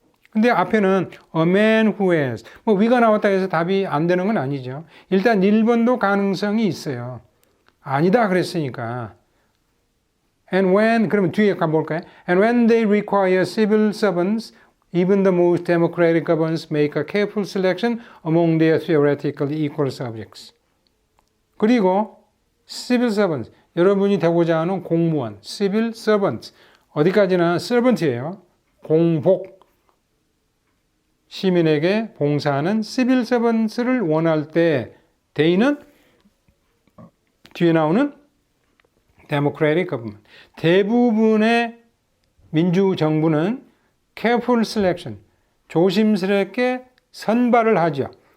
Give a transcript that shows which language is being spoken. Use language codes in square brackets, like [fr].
[ko] 근데 앞에는 [en] a man who has. [ko] we가 나왔다 해서 답이 안 되는 건 아니죠. 일단 1번도 가능성이 있어요. 아니다 그랬으니까. [en] And when, [ko] 그러면 뒤에 가볼까요? [en] And when they require civil servants, even the most democratic governments make a careful selection among their theoretically equal subjects. [ko] 그리고 civil servants, 여러분이 되고자 하는 공무원, civil servants, 어디까지나 servant이에요. 공복, 시민에게 봉사하는 civil servants를 원할 때 they는 뒤에 나오는 democratic government, 대부분의 민주정부는 careful selection, 조심스럽게 선발을 하죠.